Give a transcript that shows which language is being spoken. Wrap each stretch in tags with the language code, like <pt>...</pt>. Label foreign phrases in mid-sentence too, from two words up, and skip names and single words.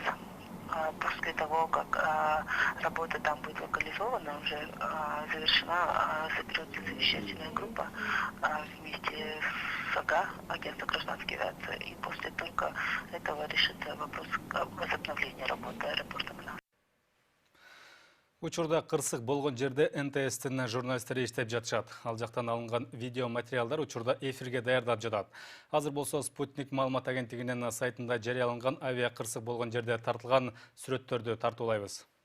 <ru>После того, как работа там будет локализована, уже завершена, соберется совещательная группа вместе с АГА, агентство гражданской авиации, и после только этого решится вопрос возобновления работы аэропорта Манас.</ru> <ky>Учурда кырсык болгон жерде НТС'тин журналисттери иштеп жатышат. Ал жактан алынган видео материалдар учурда эфирге даярдап жатат. Азыр болсо Спутник маалымат агенттигинин сайтында жарыяланган авиа кырсык болгон жерде тартылган сүрөттөрдү тартуулайбыз.</ky>